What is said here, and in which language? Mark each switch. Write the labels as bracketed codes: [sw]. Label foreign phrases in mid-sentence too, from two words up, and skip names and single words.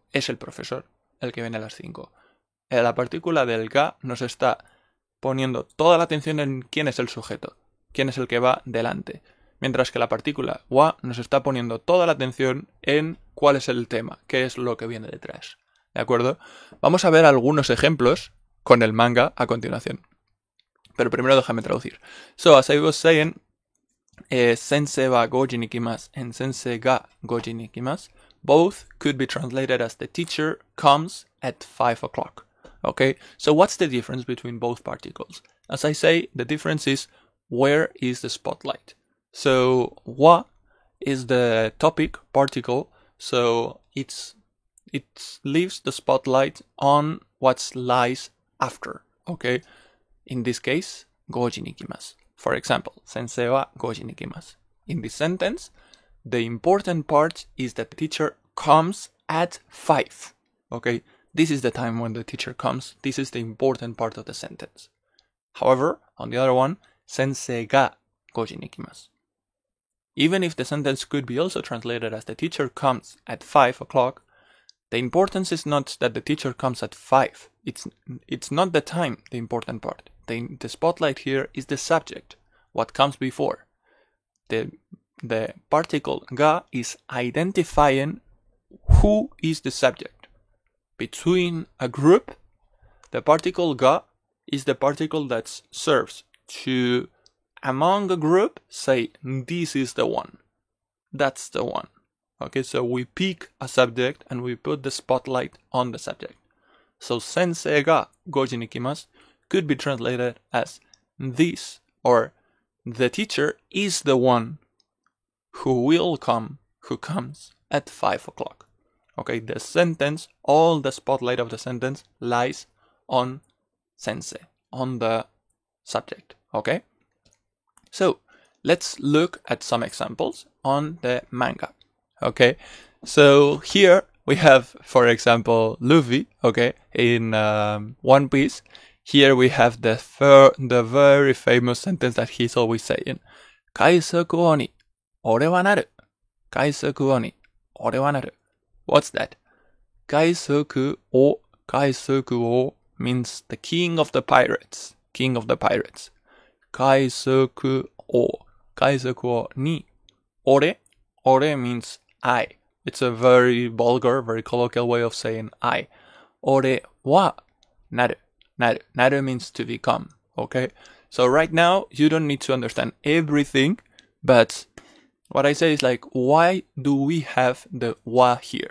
[es] Es el profesor el que viene a las 5. La partícula del ga nos está poniendo toda la atención en quién es el sujeto, quién es el que va delante. Mientras que la partícula wa nos está poniendo toda la atención en cuál es el tema, qué es lo que viene detrás. ¿De acuerdo? Vamos a ver algunos ejemplos con el manga a continuación. Pero primero déjame traducir. [en] So, as I was saying, [ja] sensei wa goji ni kimasu [en] and [ja] sensei ga goji ni kimasu [en] both could be translated as the teacher comes at 5 o'clock. Okay, so what's the difference between both particles? As I say, the difference is where is the spotlight. So wa is the topic particle, so it leaves the spotlight on what lies after. Okay, in this case, [ja] goji ni kimasu. [en] For example, [ja] sensei wa goji ni kimasu. [en] In this sentence, the important part is that the teacher comes at 5. Okay, this is the time when the teacher comes. This is the important part of the sentence. However, on the other one, [ja] sensei ga goji ni kimasu. [en] Even if the sentence could be also translated as the teacher comes at 5 o'clock, the importance is not that the teacher comes at 5. It's not the time, the important part. The spotlight here is the subject, what comes before. The particle ga is identifying who is the subject. Between a group, the particle ga is the particle that serves to, among a group, say, this is the one. That's the one. Okay, so we pick a subject and we put the spotlight on the subject. So [ja] sensei ga goji ni kimasu [en] could be translated as this, or the teacher is the one who comes at 5 o'clock. Okay, the sentence, all the spotlight of the sentence lies on sensei, on the subject. Okay, so let's look at some examples on the manga. Okay, so here we have, for example, Luffy. Okay, in One Piece. Here we have the very famous sentence that he's always saying. [ja] Kaisoku oni, ore wa naru. Kaisoku oni, ore wa naru. [en] What's that? [ja] Kaisoku o [en] means the king of the pirates. King of the pirates. [ja] Kaisoku o ni. [en] Ore means I. It's a very vulgar, very colloquial way of saying I. [ja] Ore wa naru. [en] Naru means to become. Okay? So right now, you don't need to understand everything, but what I say is like, why do we have the wa here?